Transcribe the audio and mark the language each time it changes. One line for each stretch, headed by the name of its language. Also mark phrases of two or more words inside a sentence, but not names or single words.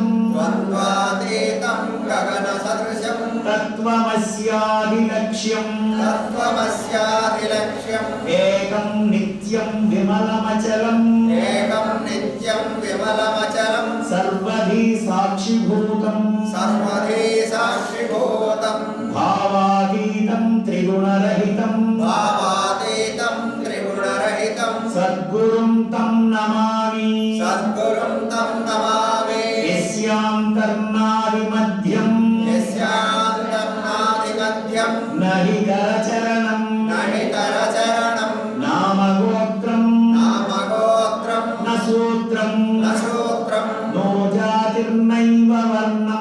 Sanskrit: ద్వంద్వాతీతం గగన సదృశం తత్వమస్యాదిలక్ష్యం తత్వమస్యాదిలక్ష్యం ఏకం నిత్యం విమలమచలం ఏకం నిత్యం విమలమచలం సర్వధీ సాక్షిభూతం సర్వధీ సాక్షిభూతం భావాతీతం త్రిగుణరహితం భావాతీతం త్రిగుణరహితం సద్గురుం తం నమామి సద్గురుం తం నమామి యస్యాంతర్నాదిమధ్యం యస్యాంతర్నాదిమధ్యం నహి కరచరణం నహితరచరణం నామగోత్రం నామగోత్రం న సూత్రం న సూత్రం నో జాతిర్నైవ వర్ణం